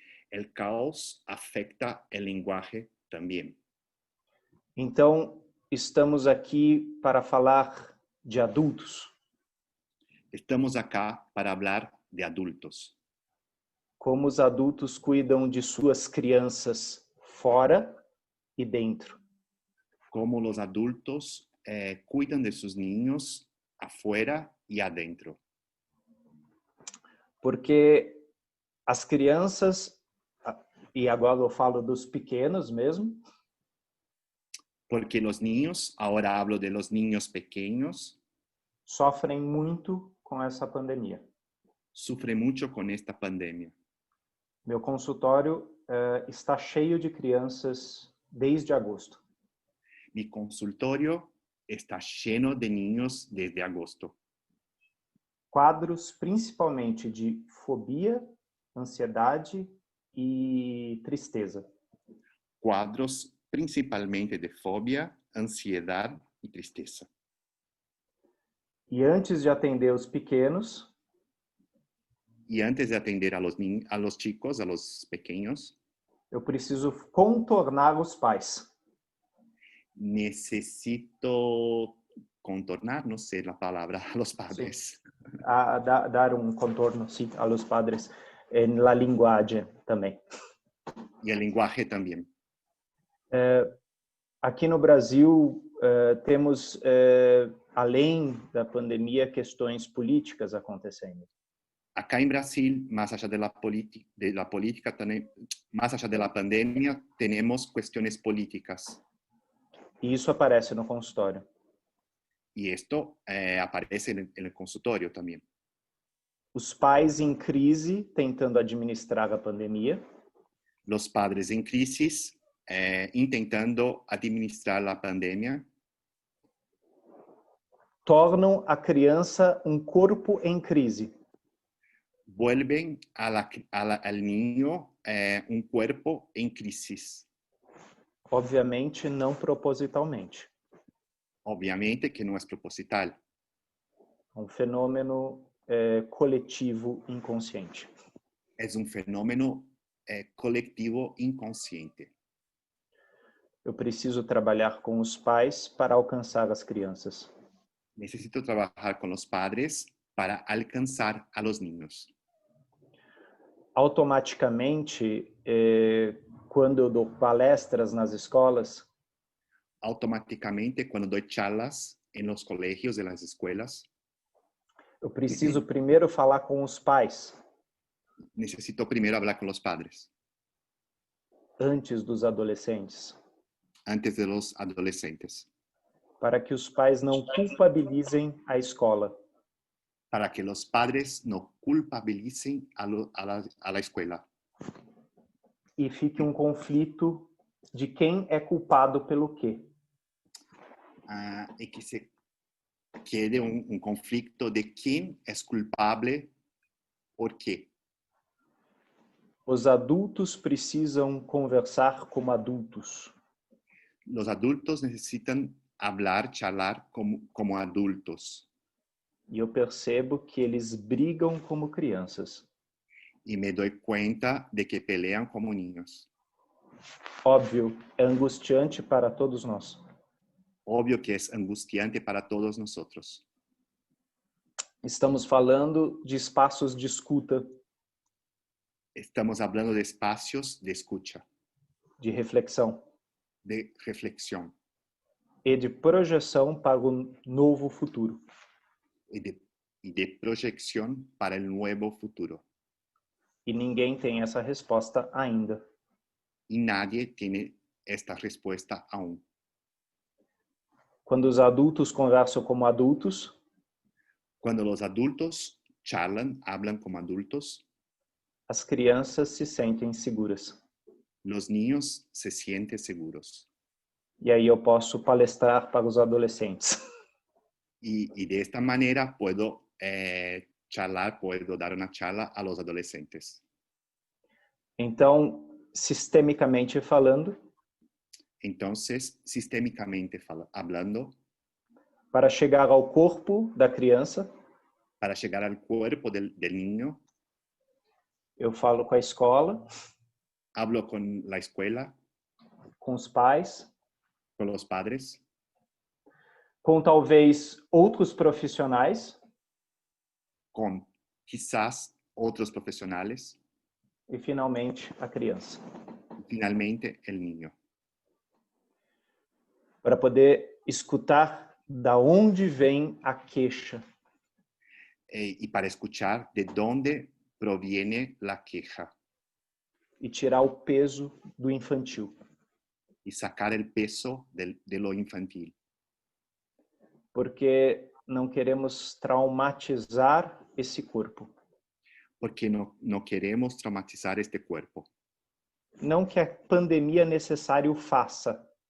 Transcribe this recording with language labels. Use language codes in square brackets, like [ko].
[es] El caos afecta el lenguaje también. [pt] Então, estamos aqui para falar de adultos. [es] Estamos acá para hablar de adultos. [pt] Como os adultos cuidam de suas crianças fora e dentro. Como os adultos cuidam de seus [es] niños afuera [pt] e [es] adentro. [pt] Porque as crianças, e agora eu falo dos pequenos mesmo. [es] Porque os niños, [pt] agora [es] hablo de los niños pequeños, [pt] sofrem muito com essa pandemia. Sofrem muito com esta pandemia. Meu consultório está cheio de crianças desde agosto. Mi consultório está cheio de [es] niños [pt] desde agosto. Quadros principalmente de fobia, ansiedade e tristeza. Quadros principalmente de fobia, ansiedade e tristeza. E antes de atender os pequenos, [es] e antes de atender a los chicos, a los pequeños, [pt] eu preciso contornar os pais. [es] Necesito [pt] contornar, não sei a palavra, [es] a los padres. [pt] Dar um contorno, sim, [es] a los padres, en la [pt] linguagem também. E a linguagem também. Aqui no Brasil, temos, além da pandemia, questões políticas acontecendo. [es] Acá [pt] em Brasil, mais [es] allá [pt] da política, mais allá da pandemia, temos questões políticas. E isso aparece no consultório. E isto aparece no consultório também. Os pais em crise tentando administrar a pandemia. Os [es] padres [pt] em crise tentando administrar a pandemia. Tornam a criança um corpo em crise. [es] Vuelven al niño un cuerpo en crisis. [pt] Obviamente não propositalmente. Obviamente que não é proposital. Um fenômeno coletivo inconsciente. É um fenômeno coletivo inconsciente. Eu preciso trabalhar com os pais para alcançar as crianças. [es] Necesito [pt] trabalhar com os [es] padres [pt] para alcançar [es] a los niños. [pt] Automaticamente, quando eu dou palestras nas escolas, [es] automaticamente [pt] quando dou [es] charlas em los colegios, en las escuelas, [pt] eu preciso primeiro falar com os pais. [es] Necesito [pt] primeiro falar com os [es] padres. [pt] Antes dos adolescentes. Antes de los adolescentes. Para que os pais não culpabilizem a escola. Para que os [es] padres [pt] não [es] culpabilicen a la escuela. [pt] E fique um conflito de quem é culpado pelo quê. [es] Y que se quede un conflicto de quién es culpable por qué. [pt] Os adultos precisam conversar como adultos. [es] Los adultos necesitan hablar, charlar como adultos. [pt] E eu percebo que eles brigam como crianças. [es] Y me doy cuenta de que pelean como niños. [pt] Óbvio, é angustiante para todos nós. [es] Obvio que es angustiante para todos nosotros. [pt] Estamos falando de espaços de escuta, [es] Estamos hablando de espacios de escucha, [pt] de reflexão [es] de reflexión [pt] e de projeção para o novo futuro. [es] y de proyección para el nuevo futuro. [pt] E ninguém tem essa resposta ainda. [es] Y nadie tiene esta respuesta aún. [pt] Quando os adultos conversam como adultos, [es] Cuando los adultos charlan, hablan como adultos, [pt] as crianças se sentem seguras. [es] los niños se sienten seguros. [pt] E aí eu posso palestrar para os adolescentes. [es] Y de esta manera puedo charlar, puedo dar una charla a los adolescentes. [pt] Então, sistemicamente falando, [es] Entonces, sistémicamente hablando, [pt] para chegar ao corpo da criança, [es] para llegar al cuerpo del niño, [pt] eu falo com a escola, [es] hablo con la escuela, [pt] com os pais, [es] con los padres, [pt] com talvez outros profissionais [es] con quizás otros profesionales [pt] e, finalmente, a criança. [es] y finalmente el niño. [pt] Para poder escutar da onde vem a queixa, [es] Y para escuchar de dónde proviene la queja [pt] e tirar o peso do infantil. [es] y sacar el peso de lo infantil. [pt] Porque não queremos traumatizar esse corpo. [es] Porque no queremos traumatizar este cuerpo. [pt] Não que a pandemia necessário faça.